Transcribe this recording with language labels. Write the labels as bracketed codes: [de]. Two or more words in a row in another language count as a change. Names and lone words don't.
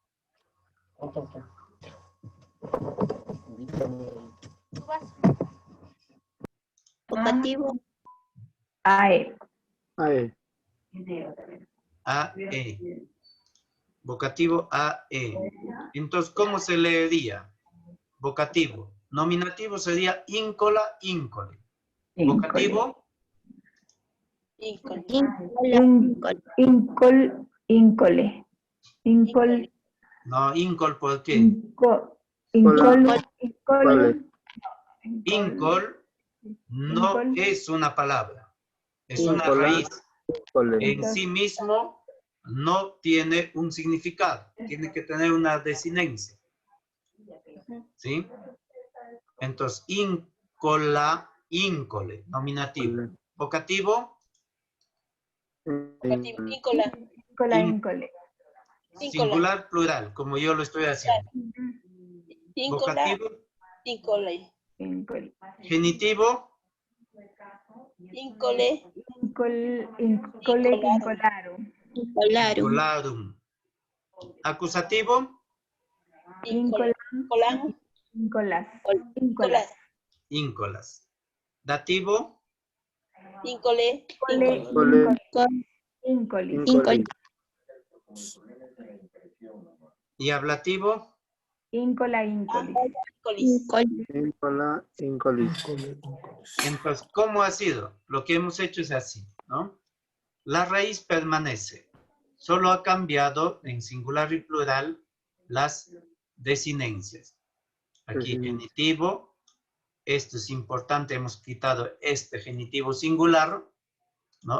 [es] Vocativo. AE. AE. AE. Vocativo AE. Entonces, ¿cómo se leería? Vocativo. Nominativo sería [la] íncola, íncole. [es] Vocativo, Íncole. [la] Íncole. Íncole. [es] no, íncol, ¿por qué? Íncol. Íncol no es una palabra, es una Íncola, raíz. íncole. En sí mismo no tiene un significado, tiene que tener una desinencia. ¿Sí? Entonces, [la] íncola, íncole, nominativo. [es] Vocativo, Vocativo. Íncola. Íncole. singular, plural, como yo lo estoy haciendo. Íncola. Vocativo, Íncole. genitivo, Íncole. Incolarum. incolarum. Acusativo, Íncola. Íncolas. íncolas. Dativo, Íncole. Íncole. y ablativo, Íncola. Íncolis. [la] Íncola, íncolis. [es] entonces, ¿cómo ha sido? Lo que hemos hecho es así, ¿no? La raíz permanece. Solo ha cambiado en singular y plural las desinencias. Aquí genitivo, esto es importante, hemos quitado este genitivo singular, ¿no?